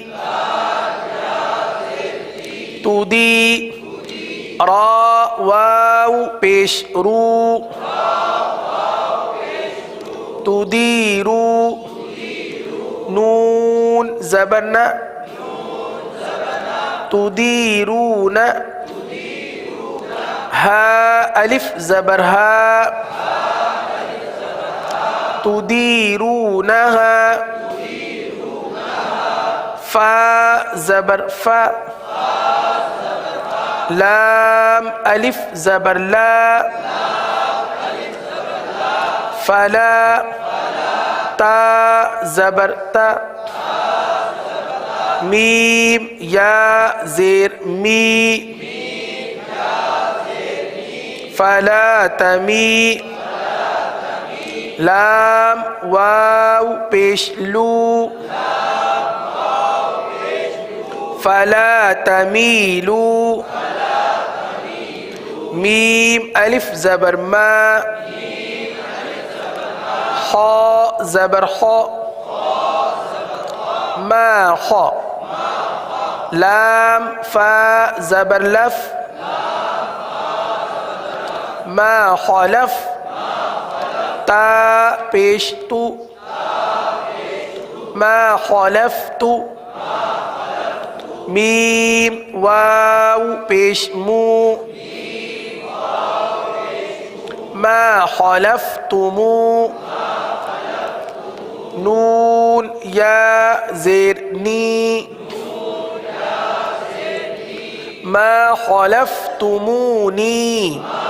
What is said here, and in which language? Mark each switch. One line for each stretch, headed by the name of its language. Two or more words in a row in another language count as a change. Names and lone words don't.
Urdu: تو دی را واو پیش رو تو دی رو نون زبرنا تو دی رو نا ہا الف زبر ہا تدیرونہا فا زبر فا لام الف زبر لا فلا تا زبر تا میم یا زیر می فلا تمی لام واو پیش لو
Arabic: فلا تمیلو
Urdu: میم الف زبر ما حا زبر حا ما حا لام فا زبر لف ما حلف تا پیش تو
Arabic: ما حلفت
Urdu: میم واو پیش مو
Arabic: ما حلفتمو
Urdu: نون یا زیر نی
Arabic: ما حلفتمونی